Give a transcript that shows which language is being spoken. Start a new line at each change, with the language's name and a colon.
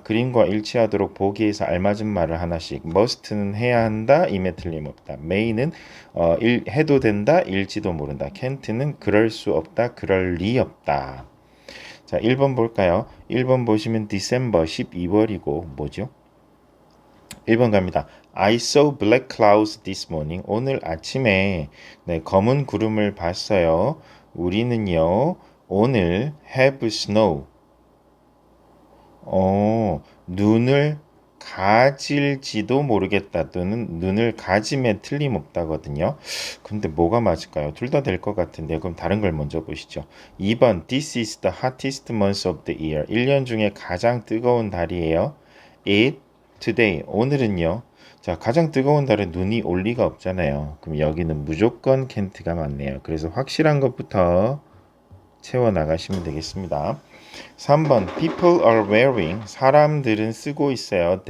Korean: 그림과 일치하도록 보기에서 알맞은 말을 하나씩. must는 해야 한다. 임에 틀림없다. may는 해도 된다. 일지도 모른다. can't는 그럴 수 없다. 그럴 리 없다. 자, 1번 볼까요? 1번 보시면 December 12월이고 뭐죠? 1번 갑니다.
English: I saw black clouds this morning.
Korean: 오늘 아침에 네, 검은 구름을 봤어요. 우리는요. 오늘
English: have snow.
Korean: 눈을 가질지도 모르겠다 또는 눈을 가짐에 틀림없다거든요. 근데 뭐가 맞을까요? 둘 다 될 것 같은데 그럼 다른 걸 먼저 보시죠. 2번
English: This is the hottest month of the year.
Korean: 1년 중에 가장 뜨거운 달이에요.
English: It today.
Korean: 오늘은요. 자, 가장 뜨거운 달에 눈이 올 리가 없잖아요. 그럼 여기는 무조건 can't가 맞네요. 그래서 확실한 것부터 채워 나가시면 되겠습니다. 3번
English: People are wearing
Korean: 사람들은 쓰고 있어요.